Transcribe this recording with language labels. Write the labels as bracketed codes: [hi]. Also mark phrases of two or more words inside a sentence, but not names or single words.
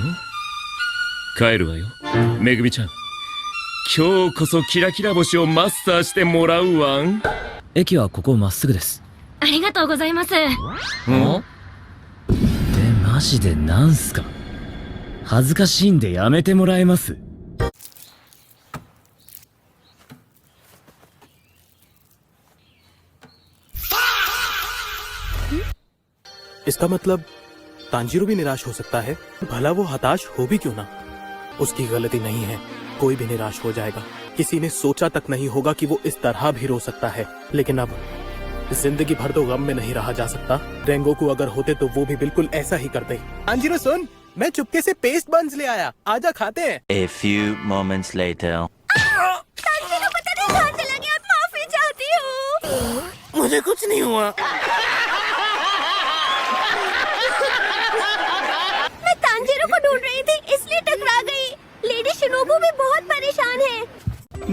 [ja] 帰るわよ、めぐみちゃん。今日こそキラキラ星をマスターしてもらうわん。駅はここまっすぐです。ありがとうございます。で、マジでなんすか。恥ずかしいんでやめてもらえます。 [hi] इसका मतलब तांजीरो भी निराश हो सकता है। भला वो हताश हो भी क्यों ना, उसकी गलती नहीं है। कोई भी निराश हो जाएगा। किसी ने सोचा तक नहीं होगा कि वो इस तरह भी रो सकता है। लेकिन अब जिंदगी भर तो गम में नहीं रहा जा सकता। रेंगोकू अगर होते तो वो भी बिल्कुल ऐसा ही करते। तांजीरो सुन, मैं चुपके से [en] paste buns [hi] ले आया, आजा खाते हैं। [en] A few moments later. [hi] तांजीरो पता नहीं कहाँ चला गया, माफी चाहती हूँ। मुझे कुछ नहीं हुआ। मैं तांजीरो को ढूंढ रही थी, इसलिए टकरा गई। लेडी शिनोबू भी बहुत परेशान है।